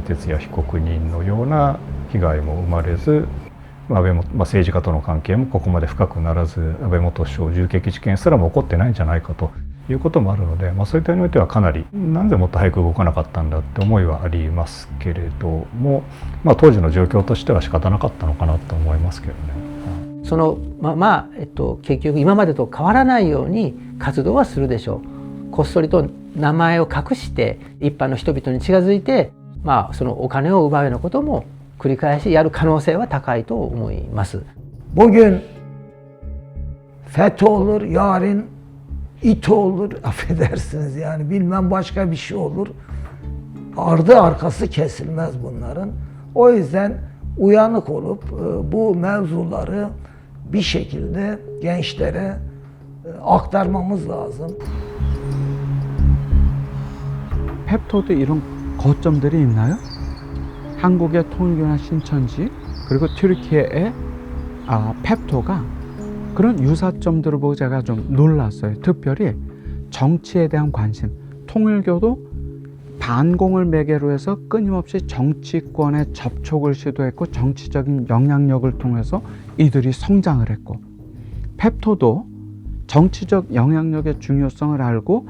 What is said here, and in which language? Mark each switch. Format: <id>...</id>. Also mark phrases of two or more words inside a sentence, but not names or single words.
<ja>徹也被告人のような被害も生まれず、安倍政治家との関係もここまで深くならず、安倍元首相銃撃事件すらも起こってないんじゃないかということもあるので、そういった点においてはかなりなんでもっと早く動かなかったんだって思いはありますけれども、当時の状況としては仕方なかったのかなと思いますけどね。その結局今までと変わらないように活動はするでしょう。こっそりと名前を隠して一般の人々に近づいて、そのお金を奪うようなことも繰り返しやる可能性は高いと思います。</ja> <tr>Bugün FETÖ olur, yarın İTO olur, affedersiniz yani bilmem başka bir şey olur. Ardı arkası kesilmez bunların. O yüzden uyanık olup bu mevzuları bir şekilde gençlere aktarmamız lazım.</tr> <ko>펩토도 이런 거점들이 있나요? 한국의 통일교나 신천지 그리고 튀르키예의 펩토가 그런 유사점들을 보고 제가 좀 놀랐어요. 특별히 정치에 대한 관심. 통일교도 반공을 매개로 해서 끊임없이 정치권에 접촉을 시도했고 정치적인 영향력을 통해서 이들이 성장을 했고, 펩토도 정치적 영향력의 중요성을 알고</ko>